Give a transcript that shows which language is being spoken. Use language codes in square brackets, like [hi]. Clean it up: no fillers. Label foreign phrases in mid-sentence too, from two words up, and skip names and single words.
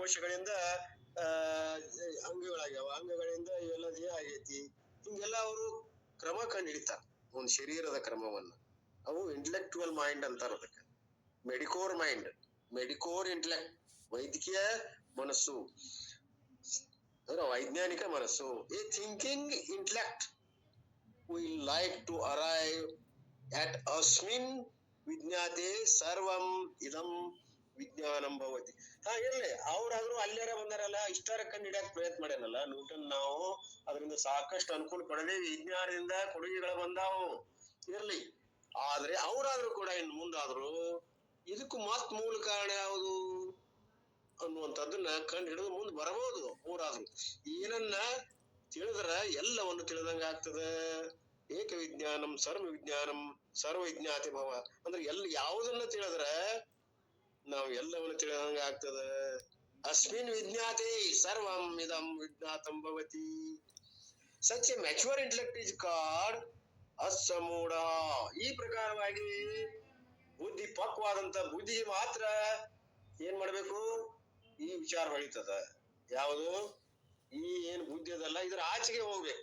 [kn] ಜೀವಕೋಶಗಳಿಂದ ಆ ಅಂಗಗಳಾಗ್ಯಾವ, ಅಂಗಗಳಿಂದ ಇವೆಲ್ಲ ದೇಹ ಆಗೈತಿ. ಹಿಂಗೆಲ್ಲ ಅವರು ಕ್ರಮ ಕಂಡು ಹಿಡಿತಾರ ಒಂದ್ ಶರೀರದ ಕ್ರಮವನ್ನ. ಅವು [en] intellectual mind [kn] ಅಂತಾರ ಅದಕ್ಕೆ. [en] mediocre mind, mediocre intellect, [kn] ವೈದ್ಯಕೀಯ ಮನಸ್ಸು ಅಂದ್ರೆ ವೈಜ್ಞಾನಿಕ ಮನಸ್ಸು. [en] A thinking intellect will like to arrive at [sa] asmin ವಿಜ್ಞಾತೆ ಸರ್ವಂ ಇದಂ ವಿಜ್ಞಾನಂ ಭವತಿ. [kn] ಇರ್ಲಿ, ಅವ್ರಾದ್ರೂ ಅಲ್ಲಾರ ಬಂದಾರಲ್ಲ, ಇಷ್ಟಾರ ಕಂಡು ಹಿಡಿಯಕ್ ಪ್ರಯತ್ನ ಮಾಡ್ಯಾನಲ್ಲ ನ್ಯೂಟನ್. ನಾವು ಅದರಿಂದ ಸಾಕಷ್ಟು ಅನುಕೂಲ ಪಡೆದೇವಿ, ವಿಜ್ಞಾನದಿಂದ ಕೊಡುಗೆಗಳು ಬಂದಾವು. ಇರ್ಲಿ, ಆದ್ರೆ ಅವ್ರಾದ್ರೂ ಕೂಡ ಇನ್ನು ಮುಂದಾದ್ರು ಇದಕ್ಕೂ ಮತ್ ಮೂಲ ಕಾರಣ ಯಾವುದು ಅನ್ನುವಂಥದ್ದನ್ನ ಕಂಡು ಹಿಡಿದು ಮುಂದೆ ಬರಬಹುದು. ಅವ್ರಾದ್ರು ಏನನ್ನ ತಿಳಿದ್ರ ಎಲ್ಲವನ್ನು ತಿಳಿದಂಗ ಆಗ್ತದ. [sa] ಏಕ ವಿಜ್ಞಾನಂ ಸರ್ವ ವಿಜ್ಞಾನಂ ಸರ್ವ ವಿಜ್ಞಾತಿ ಭವ [kn] ಅಂದ್ರೆ ಯಾವುದನ್ನ ತಿಳಿದ್ರ ನಾವು ಎಲ್ಲವನ್ನು ತಿಳಿದಂಗ ಆಗ್ತದ. [sa] ಅಸ್ಮಿನ್ ವಿಜ್ಞಾತೆ ಸರ್ವಂ ಇದಂ ವಿಜ್ಞಾತಂ ಭವತಿ. [en] Such a mature intellect is called ಅಸಮೂಢ. [kn] ಈ ಪ್ರಕಾರವಾಗಿ ಬುದ್ಧಿ ಪಕ್ವಾದಂತ ಬುದ್ಧಿಗೆ ಮಾತ್ರ ಏನ್ ಮಾಡ್ಬೇಕು, ಈ ವಿಚಾರ ಹೊಳಿತದ. ಯಾವುದು ಈ ಏನ್ ಬುದ್ಧಿ ಅದಲ್ಲ, ಇದ್ರ ಆಚೆಗೆ ಹೋಗ್ಬೇಕು.